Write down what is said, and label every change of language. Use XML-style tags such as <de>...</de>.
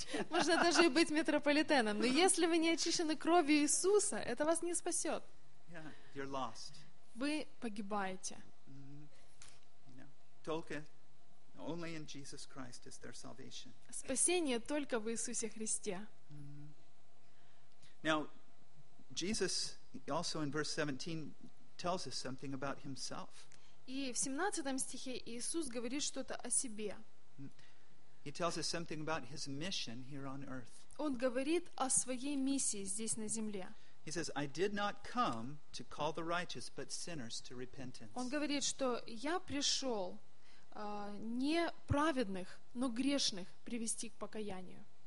<ru>Можно даже и быть митрополитеном, но если вы не очищены кровью Иисуса, это вас не спасет.</ru> <en>You're lost.</en> <ru>Вы погибаете. Только</ru> <en>Only in Jesus Christ is there salvation.</en> <ru>Спасение только в Иисусе Христе.</ru> <en>Now, Jesus also in verse 17 tells us something about himself.</en> <ru>И в 17 стихе Иисус говорит что-то о себе.</ru> <en>He tells us something about his mission here on earth.</en> <ru>Он говорит о своей миссии здесь на земле.</ru> <en>He says, "I did not come to call the righteous, but sinners to repentance."</en> <ru>Он говорит, что я пришел не праведных, но грешных привести к покаянию.</ru>